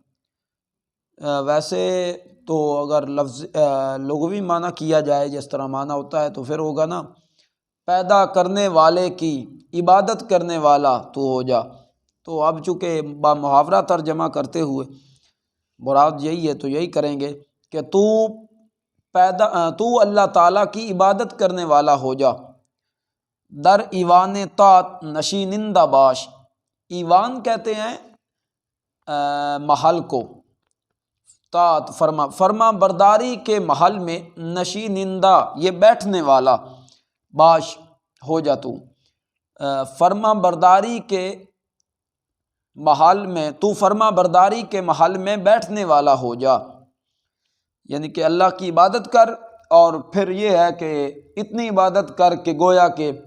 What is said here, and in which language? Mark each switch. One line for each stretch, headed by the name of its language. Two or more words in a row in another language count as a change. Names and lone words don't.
Urdu: ویسے تو اگر لفظ لغوی معنی کیا جائے جس طرح معنی ہوتا ہے تو پھر ہوگا نا پیدا کرنے والے کی عبادت کرنے والا تو ہو جا۔ تو اب چونکہ با محاورہ ترجمہ کرتے ہوئے مراد یہی ہے تو یہی کریں گے کہ تو اللہ تعالیٰ کی عبادت کرنے والا ہو جا۔
Persian: در ایوان طاعت نشینندہ باش،
Urdu: ایوان کہتے ہیں محل کو، طاعت فرما برداری کے محل میں نشینندہ یہ بیٹھنے والا، باش ہو جا تو، فرما برداری کے محل میں، تو فرما برداری کے محل میں بیٹھنے والا ہو جا، یعنی کہ اللہ کی عبادت کر، اور پھر یہ ہے کہ اتنی عبادت کر کہ گویا کہ